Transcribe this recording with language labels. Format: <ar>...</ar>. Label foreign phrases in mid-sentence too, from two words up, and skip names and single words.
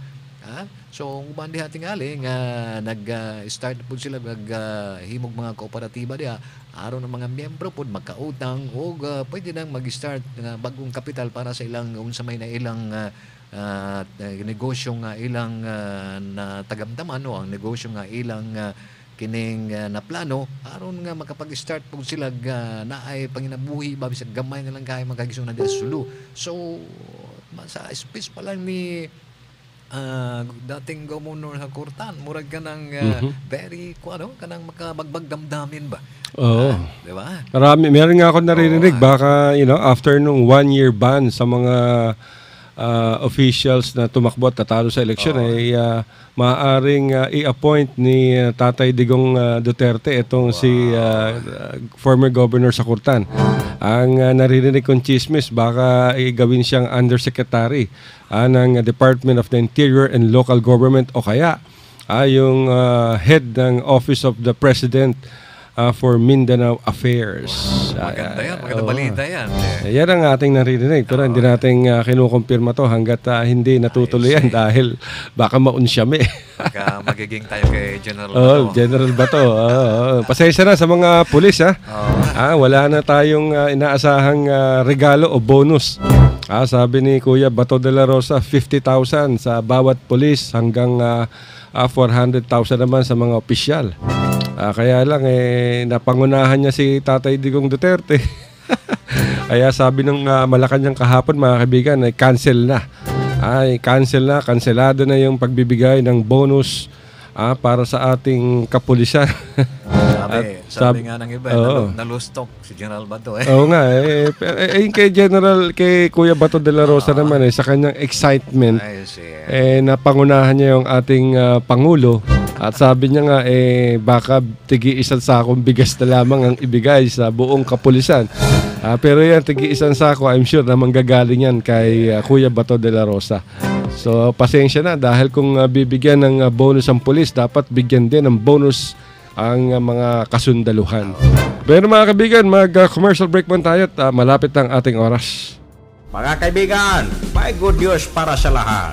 <ceb>So uban diha tingali nga nag-start pud sila himog mga kooperatiba diha aron ang mga miyembro pud magkautang o pwede nang mag-start nga bagong kapital para sa ilang unsa may na ilang negosyo nga ilang na tagamdaman o ang negosyo nga ilang kining na plano aron nga makapag-start pug sila naay panginabuhi ba bisag gamay na lang kay magagisuna diha sa Sulu. So sa space pa lang ni dating governor sa Kurtan murag kanang very kanang makabagbag damdamin ba.</ceb> <tl>Oo. Di ba? Meron nga ako naririnig baka after nung 1-year ban sa mga officials na tumakbo at tatalo sa eleksyon ay maaaring i-appoint ni Tatay Digong Duterte itong si</tl> <en>former governor</en> <tl>sa Kurtan. Ang naririnig kong chismis baka gawin siyang undersecretary ng Department of the Interior and Local Government o kaya yung head ng Office of the President for Mindanao Affairs. Maganda yan, maganda balita yan. Yan ang ating naririnig pero hindi natin kinukumpirma to hanggat hindi natutuloy yan dahil baka maunsyame. Baka magiging tayo kay General Bato. General Bato. Pasensya na sa mga pulis wala na tayong inaasahang regalo o bonus. Sabi ni Kuya Bato de la Rosa, 50,000 sa bawat pulis hanggang 400,000 naman sa mga opisyal. Kaya lang napangunahan niya si Tatay Digong Duterte. Kaya sabi ng Malacanang kahapon mga kaibigan ay cancel na. Cancelado na yung pagbibigay ng bonus para sa ating kapulisan. Sabi nga ng iba, nalustok si General Bato. Oo nga. Kay Kuya Bato de la Rosa naman sa kanyang excitement, napangunahan niya yung ating Pangulo. At sabi niya nga, baka tigi-isang sakong bigas na lamang ang ibigay sa buong kapulisan. Pero yan, tigi-isang sako,</tl> <en>I'm sure</en> <tl>na manggagaling yan kay Kuya Bato de la Rosa. So, pasensya na dahil kung bibigyan ng bonus ang pulis, dapat bigyan din ng bonus ang mga kasundaluhan. Pero mga kaibigan, mag-</tl> <en>commercial break</en> <tl>muna tayo at malapit ang ating oras. Mga kaibigan, may</tl> <en>good news</en> <tl>para sa lahat.</tl>